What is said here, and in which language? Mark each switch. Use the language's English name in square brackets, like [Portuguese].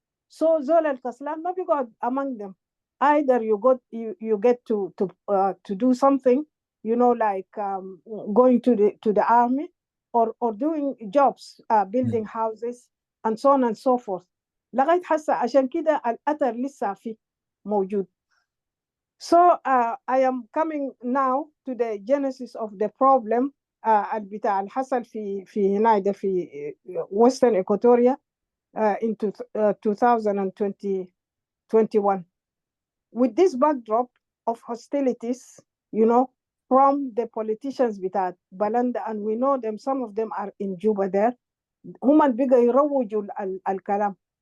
[Arabic] So زول الكسلان ما بيقعد [English] among them. Either you get to do something, you know, like going to the army, or doing jobs, building houses and so on and so forth. [Arabic] لغاية حسا عشان كده الأثر لسه فيه موجود. [English] So I am coming now to the genesis of the problem [Arabic] بتاع الحصل في هنا في [English] Western Equatoria in 2021. With this backdrop of hostilities, you know, from the politicians بتاعت Balanda, and we know them, some of them are in Juba there, [Arabic] هم بقى يروجوا الكلام.